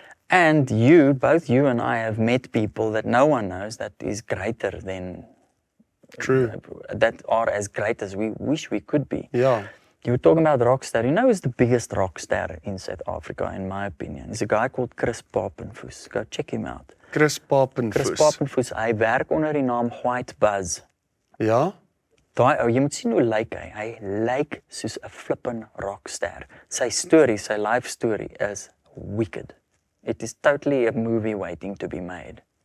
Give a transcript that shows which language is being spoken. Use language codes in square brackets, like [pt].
[en] And both you and I have met people that no one knows that is greater than, that are as great as we wish we could be. Yeah. You were talking about rock star. You know who's the biggest rock star in South Africa, in my opinion? He's a guy called Chris Papenfoos. Go check him out. Chris Papenfoos. [af] Hy werk onder die naam White Buzz. Ja? Jy moet sien hoe lyk hy. Hy lyk soos 'n [en] flippin rockstar. [af] Sy story, sy [en] life story is wicked. It is totally a movie waiting to be made.